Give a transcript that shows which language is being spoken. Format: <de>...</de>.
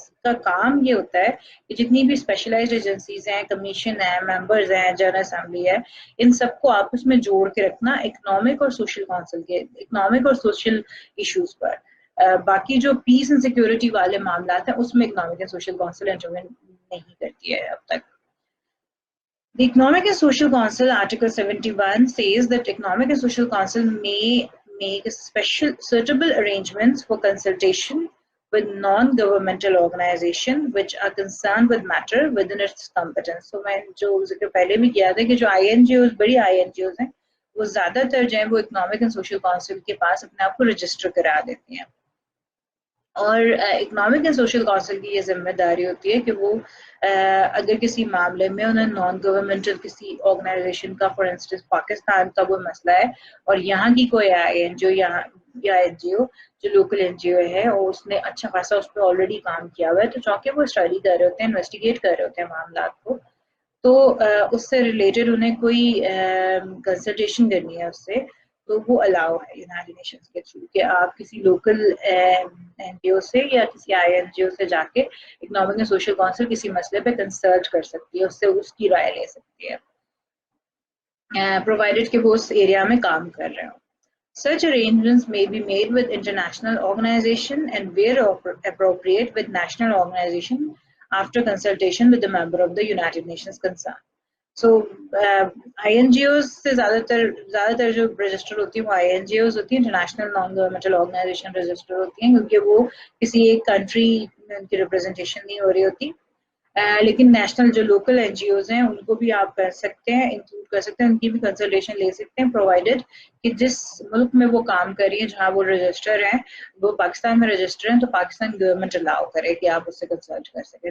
<ur>اس کا کام یہ ہوتا ہے کہ جتنی بھی اسپیشلائزڈ ایجنسیز ہیں, کمیشن ہیں, ممبرز ہیں, جنرل اسمبلی ہے, ان سب کو آپس میں جوڑ کے رکھنا اکنامک اور سوشل کونسل کے اکنامک اور سوشل ایشوز پر. باقی جو پیس اینڈ سیکورٹی والے معاملات ہیں اس میں economic and social council intervene نہیں کرتی ہے اب تک.</ur> <en>The Economic and Social Council, Article 71, says that Economic and Social Council may make special suitable arrangements for consultation with non-governmental organizations which are concerned with matter within its competence.</en> <ur>So میں جو ذکر پہلے بھی کیا تھا کہ جو INGOs, بڑی INGOs ہیں, وہ زیادہ تر جو ہیں وہ Economic and Social Council کے پاس اپنے آپ کو رجسٹر کرا دیتی ہیں. اور اکنامک اینڈ سوشل کونسل کی یہ ذمہ داری ہوتی ہے کہ وہ اگر کسی معاملے میں انہیں نان گورنمنٹل کسی آرگنائزیشن کا, فار انسٹنس پاکستان کا کوئی مسئلہ ہے اور یہاں کی کوئی INGO یا NGO جو لوکل NGO ہے اور اس نے اچھا خاصا اس پہ آلریڈی کام کیا ہوا ہے, تو چونکہ وہ اسٹڈی کر رہے ہوتے ہیں, انویسٹیگیٹ کر رہے ہوتے ہیں معاملات کو, تو اس سے ریلیٹڈ انہیں کوئی کنسلٹیشن کرنی ہے اس سے, تو وہ الاؤ ہے یونائٹڈ نیشنز کے تھرو کہ آپ کسی لوکل NGO سے یا کسی INGO سے جا کے اکنامک اینڈ سوشل کونسل کسی مسئلے پہ کنسلٹ کر سکتی ہے, اس سے اس کی رائے لے سکتی ہے, پرووائڈیڈ کہ وہ اس ایریا میں کام کر رہے ہوں.</ur> <en>Such arrangements may be made with international organization and where appropriate with national organization after consultation with the member of the United Nations concerned.</en> <ur>So INGOs سے زیادہ تر جو رجسٹر ہوتی ہیں وہ INGOs ہوتی ہیں, international non governmental organization register ہوتی ہیں, کیونکہ وہ کسی ایک کنٹری میں ان کی ریپرزنٹیشن نہیں ہو رہی ہوتی. لیکن نیشنل جو لوکل NGOs ہیں ان کو بھی آپ کر سکتے ہیں, انکلوڈ کر سکتے ہیں, ان کی بھی کنسلٹیشن لے سکتے ہیں, پرووائڈیڈ کہ جس ملک میں وہ کام کر رہی ہیں جہاں وہ رجسٹر ہیں, وہ پاکستان میں رجسٹر ہیں, تو پاکستان گورنمنٹ الاؤ کرے کہ آپ اس سے کنسلٹ کر سکیں.</ur>